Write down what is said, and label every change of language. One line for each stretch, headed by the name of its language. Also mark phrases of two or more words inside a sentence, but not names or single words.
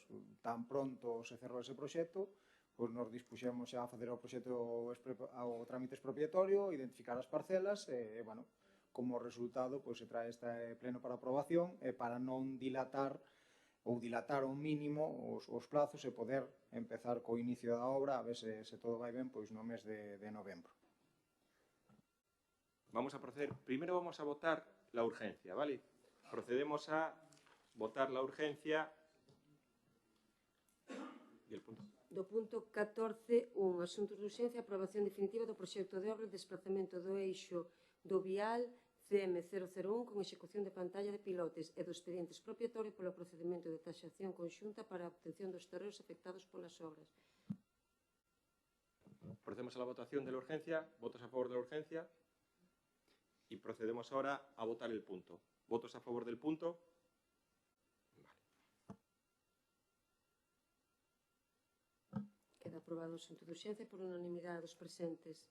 Galician: Tan pronto se cerrou ese proxecto, pois nos dispuxemos xa a facer o proxecto ao trámite expropiatorio, identificar as parcelas e, bueno, como resultado, pois se trae este pleno para aprobación e para non dilatar ao mínimo os plazos e poder empezar co inicio da obra, a ver se todo vai ben, pois no mes de novembro.
Spanish: Vamos a proceder. Primero vamos a votar la urgencia, ¿vale? Procedemos a votar la urgencia y el punto.
Galician: Do punto 14.1, asuntos de urxencia, aprobación definitiva do proxecto de obra de desplazamento do eixo do vial CM001 con execución de pantalla de pilotes e do expediente expropiatorio polo procedimento de taxación conxunta para a obtención dos terreos afectados polas obras.
Spanish: Procedemos a la votación de la urgencia. ¿Votos a favor de la urgencia? Y procedemos ahora a votar el punto. ¿Votos a favor del punto?
Galician: Queda aprobado o asunto de urxencia por unanimidade dos presentes.